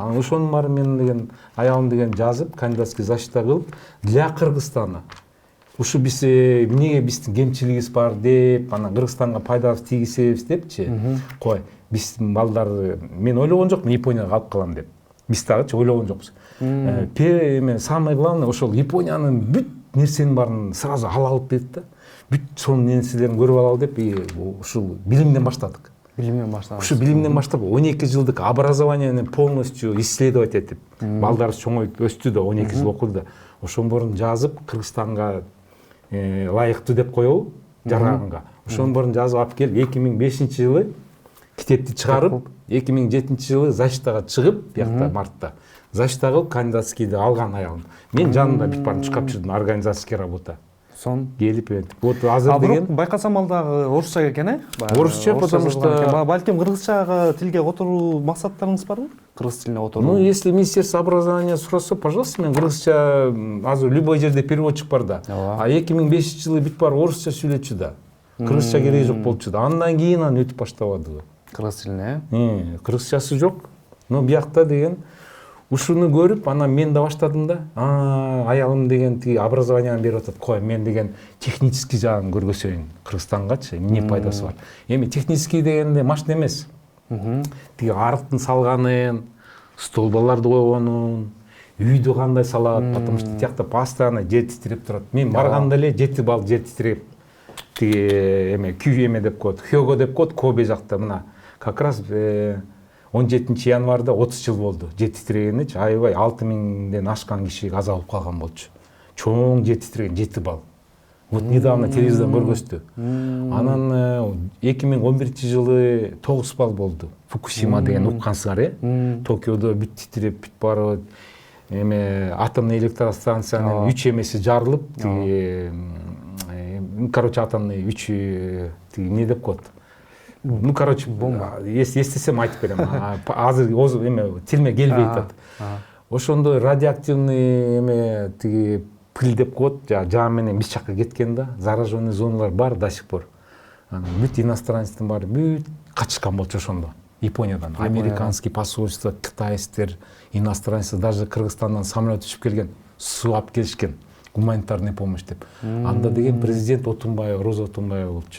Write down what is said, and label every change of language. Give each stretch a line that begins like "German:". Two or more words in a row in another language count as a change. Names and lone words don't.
Kyrgyz: Анан ошонун баары мен деген аялым деген жазып,
Russian: кандидатский защита
Kyrgyz: кылып,
Russian: для Кыргызстана.
Kyrgyz: Ушу биз эмнеге биздин кемчилигибиз бар деп, анан Кыргызстанга пайдабыз тийгизебиз депчи. Кой, биздин балдар, мен ойлогон жокмун Японияга калып калам деп. Биз дагычы ойлогон жокпуз.
Russian: Самое главное
Kyrgyz: ошол Япониянын бүт нерсенин баарын сразу ала алып дедик да. Бүт сонун нерселерин көрүп алалы деп ушул билимден баштадык. Ушу билимден баштап 12 жылдык образованияны
Russian: полностью исследовать
Kyrgyz: этип, балдар чоңоюп өстү да, 12 жыл окуду да. Ошон борун жазып Кыргызстанга лайыктуу деп коебу жараганга. Ошонун борун жазып алып келип 2005-жылы китепти чыгарып, 2007-жылы защитага чыгып, биякта мартта защита кылып кандидатскийди алган аялым. Мен жанында бүт баарын чыкап жүрдүм,
Russian: организацияльский работа.
Kyrgyz: Сон келип вот азыр деген байкасам ал дагы орусча экен, орусча,
Russian: потому что
Kyrgyz: балким кыргызча тилге которуу максаттарыңыз барбы? Кыргыз тилине которуу.
Russian: Ну, если Министерство образования
Kyrgyz: сураса, пожалуйста, мен кыргызча азыр любой жерде переводчик бар да. А 2005-жылы бүт баары орусча сүйлөчү да. Кыргызча кереги жок болчу да. Андан кийин аны өтүп баштабады. Кыргыз тилине. Кыргызчасы жок. Но биякта деген ушуну көрүп, анан мен да баштадым да. Аялым деген тиги образованияны берип атат. Кой, мен деген технический жагын көргөзөйүн Кыргызстангачы, эмне пайдасы бар. Эми технический дегенде машина эмес. Тиги арыктын салганын, столбаларды койгонун, үйдү кандай салат, потому что тиякта постоянно жер титиреп турат. Мен барганда эле 7 балл жер титиреп, тиги эме күй эме деп коет, Хёго деп коет, Кобе жакта мына.
Russian: Как раз
Kyrgyz: 17 январда 30 жыл болду жер титирегеничи. Аябай 6000ден ашкан киши каза болуп калган болчу. Чоң жер титиреген 7 балл.
Russian: Вот недавно
Kyrgyz: телевизордон көргөздү. Анан 2011-жылы 9 балл болду. Фукусима деген уккансыңар, Токиодо бүт титиреп, бүт баары эме атомный электростанциянын 3 эмеси жарылып, короче, атомный 3 тиги эмне деп коет.
Russian: Ну, короче, если
Kyrgyz: эстесем айтып берем. Азыр эме тилиме келбей атат. Ошондой радиоактивный эме тиги пыл деп коет, жаа менен биз жакка кеткен да, зараженный зоналар бар
Russian: до сих пор.
Kyrgyz: Бүт иностранецтин баары бүт качышкан болчу ошондо. Япониядан,
Russian: американский посольство,
Kyrgyz: кытайстер, иностранецтер, даже Кыргызстандан самолет учуп келген, суу алып келишкен,
Russian: гуманитарный помощь
Kyrgyz: деп. Анда деген президент Отунбаева, Роза Отунбаева болчу.